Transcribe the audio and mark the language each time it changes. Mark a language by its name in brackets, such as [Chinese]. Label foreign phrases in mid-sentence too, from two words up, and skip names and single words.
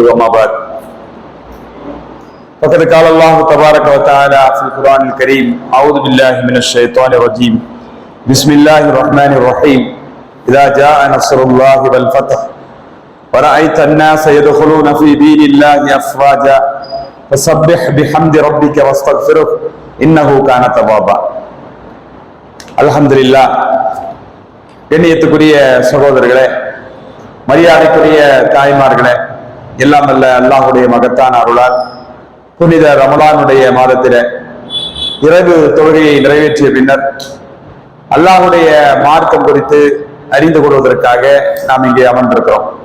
[Arabic] وما بعد فقد قال الله تبارك وتعالى في القرآن الكريم: أعوذ بالله من الشيطان الرجيم. بسم الله الرحمن الرحيم. إذا جاء نصر الله والفتح ورأيت الناس يدخلون في دين الله أفواجا فسبح بحمد ربك واستغفره إنه كان توابا. அல்ஹம்துலில்லாஹ். [Tamil] கண்ணியத்துக்குரிய சகோதரர்களே, மரியாதைக்குரிய தாய்மார்களே, எல்லாம் அல்ல அல்லாஹ்வுடைய மகத்தான அருளால் புனித ரமலானுடைய மாதத்திலே இரவு தொழுகையை நிறைவேற்றிய பின்னர் அல்லாஹ்வுடைய மார்க்கம் குறித்து அறிந்து கொள்வதற்காக நாம் இங்கே அமர்ந்திருக்கிறோம்.